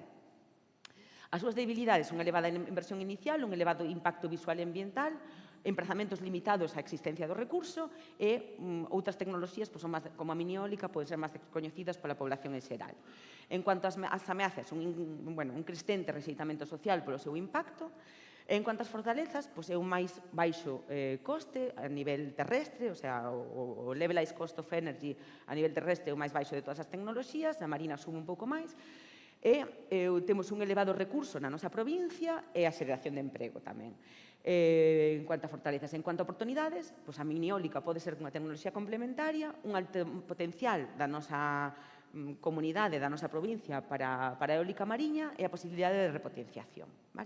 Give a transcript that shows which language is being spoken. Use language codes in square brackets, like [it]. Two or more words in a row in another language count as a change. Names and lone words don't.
[gl] As súas debilidades son unha elevada inversión inicial, un elevado impacto visual e ambiental, emprazamentos limitados á existencia do recurso e outras tecnoloxías, como a mini eólica, poden ser máis coñecidas pola población en xeral. En cuanto ás ameazas, un crescente rexeitamento social polo seu impacto. En cuanto ás fortalezas, é un máis baixo coste a nivel terrestre, o sea, o [en] levelized cost of energy [gl] a nivel terrestre é o máis baixo de todas as tecnoloxías, a marina sube un pouco máis, e temos un elevado recurso na nosa provincia e a xeración de emprego tamén. En cuanto a fortalezas, en cuanto a oportunidades, a mini eólica pode ser unha tecnoloxía complementaria, un alto potencial da nosa comunidade, da nosa provincia para a eólica mariña e a posibilidade de repotenciación, vale?